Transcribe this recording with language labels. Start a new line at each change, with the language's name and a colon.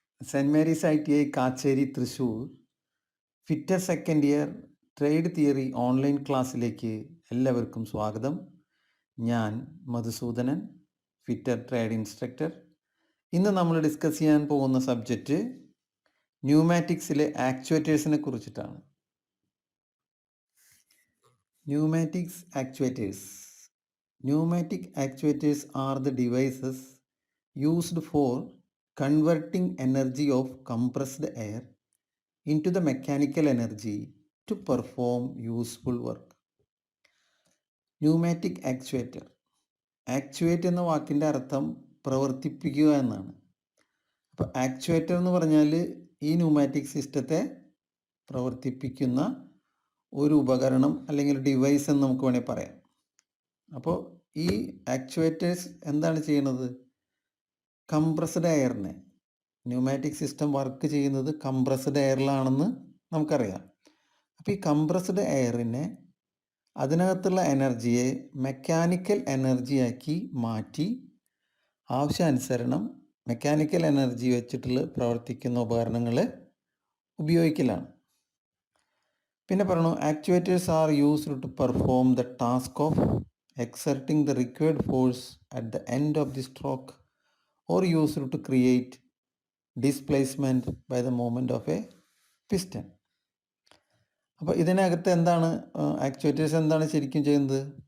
Malayalam: Cent Mary's ITI Kacheri Thrissur fitter second year trade theory online ക്ലാസ്സിലേക്ക് എല്ലാവർക്കും സ്വാഗതം. ഞാൻ മധുസൂദനൻ, ഫിറ്റർ ട്രേഡ് ഇൻസ്ട്രക്ടർ. ഇന്ന് നമ്മൾ ഡിസ്കസ് ചെയ്യാൻ പോകുന്ന സബ്ജക്റ്റ് ന്യൂമാറ്റിക്സിലെ ആക്ച്വേറ്റേഴ്സിനെ കുറിച്ചിട്ടാണ്. Pneumatics actuators.
English: Pneumatic actuators are the devices used for converting energy of compressed air into the mechanical energy to perform useful work.
Malayalam: Pneumatic actuator. Actuate എന്ന വാക്കിൻ്റെ അർത്ഥം പ്രവർത്തിപ്പിക്കുക എന്നാണ്. അപ്പോൾ ആക്ച്വേറ്റർ എന്ന് പറഞ്ഞാൽ ഈ ന്യൂമാറ്റിക് സിസ്റ്റത്തെ പ്രവർത്തിപ്പിക്കുന്ന ഒരു ഉപകരണം അല്ലെങ്കിൽ ഡിവൈസ് എന്ന് നമുക്ക് വേണമെങ്കിൽ പറയാം. അപ്പോൾ ഈ ആക്ച്വേറ്റേഴ്സ് എന്താണ് ചെയ്യുന്നത്? കംപ്രസ്ഡ് എയറിനെ, ന്യൂമാറ്റിക് സിസ്റ്റം വർക്ക് ചെയ്യുന്നത് കംപ്രസ്ഡ് എയറിലാണെന്ന് നമുക്കറിയാം. അപ്പോൾ ഈ കംപ്രസ്ഡ് എയറിനെ, അതിനകത്തുള്ള എനർജിയെ മെക്കാനിക്കൽ എനർജിയാക്കി മാറ്റി ആവശ്യാനുസരണം മെക്കാനിക്കൽ എനർജി വെച്ചിട്ടുള്ള പ്രവർത്തിക്കുന്ന ഉപകരണങ്ങൾ ഉപയോഗിക്കലാണ്. പിന്നെ പറഞ്ഞു,
English: Actuators are used to perform the task of exerting the required force at the end of the stroke or used to create displacement by the movement of a piston.
Malayalam: അപ്പോൾ ഇതിനകത്ത് എന്താണ് actuators എന്താണ് ശരിക്കും ചെയ്യുന്നത്?